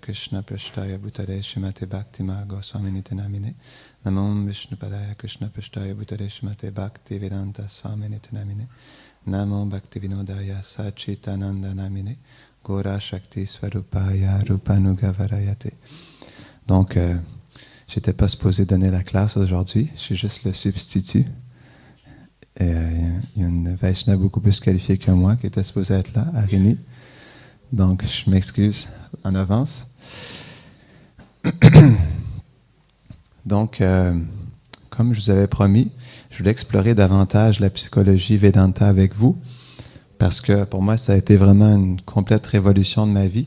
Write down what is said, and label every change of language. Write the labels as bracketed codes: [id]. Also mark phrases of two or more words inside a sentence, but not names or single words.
[sa] Krishna Prasthaya Bhutale Srimate Bhakti-Marga Goswaminite Namine. Namo Vishnupadaya Krishna Prasthaya Bhutale Srimate Bhakti-Vedanta Swaminite Namine. Namo Bhakti-Vinodaya Sachitananda Namine. Gora Shakti Swarupaya Rupanugavarayate. [fr] Donc, j'étais pas supposé donner la classe aujourd'hui, je suis juste le substitut. Il y a une Vaishnava beaucoup plus qualifiée que moi qui était supposée être là, Arini. Donc, je m'excuse en avance. Donc, comme je vous avais promis, je voulais explorer davantage la psychologie Vedanta avec vous, parce que pour moi, ça a été vraiment une complète révolution de ma vie.